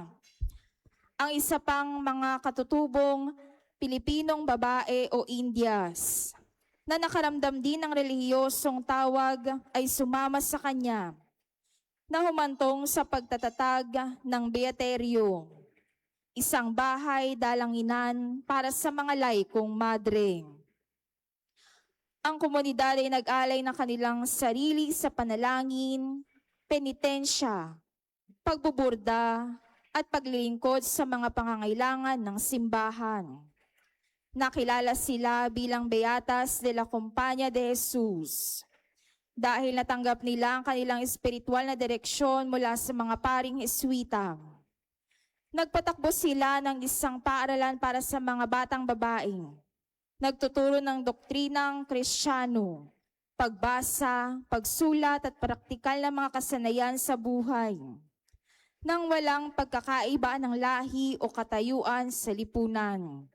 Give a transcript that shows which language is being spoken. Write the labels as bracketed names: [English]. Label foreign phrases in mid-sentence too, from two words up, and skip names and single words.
[Filipino] Ang isa pang mga katutubong Pilipinong babae o Indias na nakaramdam din ng relihiyosong tawag ay sumama sa kanya na humantong sa pagtatatag ng Beaterio, isang bahay dalanginan para sa mga laikong madre. Ang komunidad ay nag-alay ng kanilang sarili sa panalangin, penitensya, pagbuburda, at paglilingkod sa mga pangangailangan ng simbahan. Nakilala sila bilang Beatas de la Compañía de Jesus dahil natanggap nila ang kanilang espiritual na direksyon mula sa mga paring Jesuita. Nagpatakbo sila ng isang paaralan para sa mga batang babae. Nagtuturo ng doktrinang Kristiyano, pagbasa, pagsulat at praktikal na mga kasanayan sa buhay, nang walang pagkakaiba ng lahi o katayuan sa lipunan.